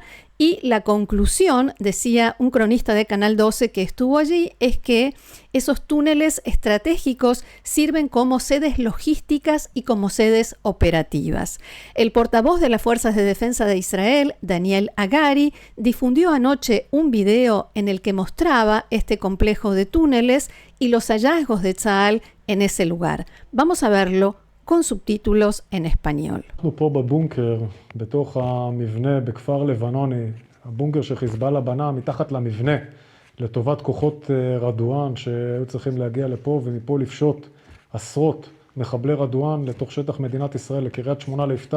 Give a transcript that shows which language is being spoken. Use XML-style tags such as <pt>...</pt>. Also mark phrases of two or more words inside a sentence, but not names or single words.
<es>Y la conclusión, decía un cronista de Canal 12 que estuvo allí, es que esos túneles estratégicos sirven como sedes logísticas y como sedes operativas. El portavoz de las Fuerzas de Defensa de Israel, Daniel Hagari, difundió anoche un video en el que mostraba este complejo de túneles y los hallazgos de Tzahal en ese lugar. Vamos a verlo con subtítulos en español.</es> <he>אנחנו פה בבונקר, בתוך המבנה בכפר לבנוני, הבונקר שחיזבאללה בנה מתחת למבנה, לטובת כוחות רדואן שהיו צריכים להגיע לפה ומפה לפשוט עשרות מחבלי רדואן לתוך שטח מדינת ישראל, לקריית שמונה ליפתח.</he>